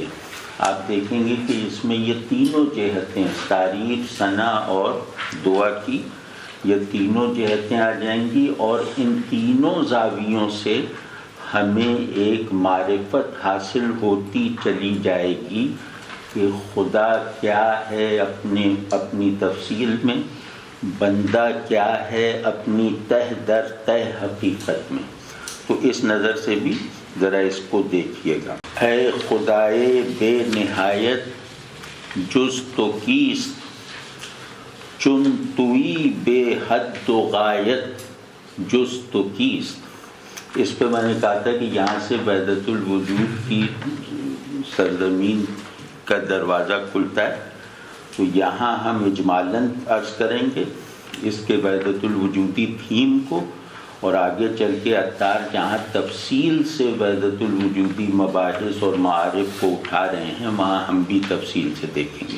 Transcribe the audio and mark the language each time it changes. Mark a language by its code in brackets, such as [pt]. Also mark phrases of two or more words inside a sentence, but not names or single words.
[ur] آپ دیکھیں گے کہ اس میں یہ تینوں جہتیں، تعریف، ثنا اور دعا کی، یہ تینوں جہتیں آ جائیں گی، اور ان تینوں زاویوں سے ہمیں ایک معرفت حاصل ہوتی چلی جائے گی کہ خدا کیا ہے اپنی تفصیل میں، بندہ کیا ہے اپنی تہ در تہ حقیقت میں۔ تو اس نظر سے بھی ذرا اس کو دیکھیے گا۔ [fa] اے خدائے بے نہایت جز تو کیست، چن توئی بے حد و غایت جز تو کیست۔ [ur] اس پہ میں نے کہا تھا کہ یہاں سے وحدت الوجود کی سرزمین کا دروازہ کھلتا ہے، تو یہاں ہم اجمالاً عرض کریں گے اس کے وحدت الوجودی تھیم کو، اور آگے چل کے عطار جہاں تفصیل سے وحدت الوجودی مباحث اور معارف کو اٹھا رہے ہیں وہاں ہم بھی تفصیل سے دیکھیں گے۔